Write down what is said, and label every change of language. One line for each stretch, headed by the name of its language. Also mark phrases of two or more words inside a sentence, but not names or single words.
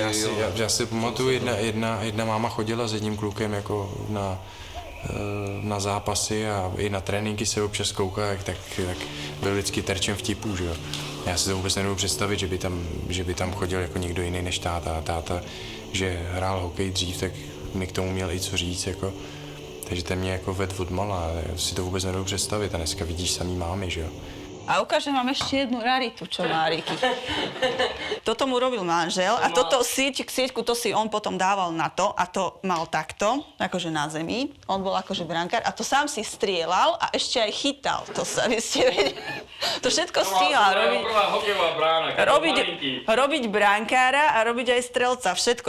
Czech: Já si pamatuju, jedna máma chodila s jedním klukem jako na zápasy a i na tréninky se občas kouká, tak byl vždycky terčem vtipů, že jo. Já si to vůbec nedovedu představit, že by tam chodil jako někdo jiný než táta. A táta, že hrál hokej dřív, tak mi k tomu měl i co říct, jako. Takže ten mě jako vedl od mala, si to vůbec nedovedu představit a dneska vidíš samý mámy, že jo.
Slovak: A ukážem vám ešte jednu raritu, čo má Riky. Toto mu robil manžel a toto sieťku, to si on potom dával na to a to mal takto, akože na zemi. On bol akože brankár a to sám si strieľal a ešte aj chytal. To sa, vy ste vedeli. To všetko stíhal robiť brankára a robiť aj strelca, všetko.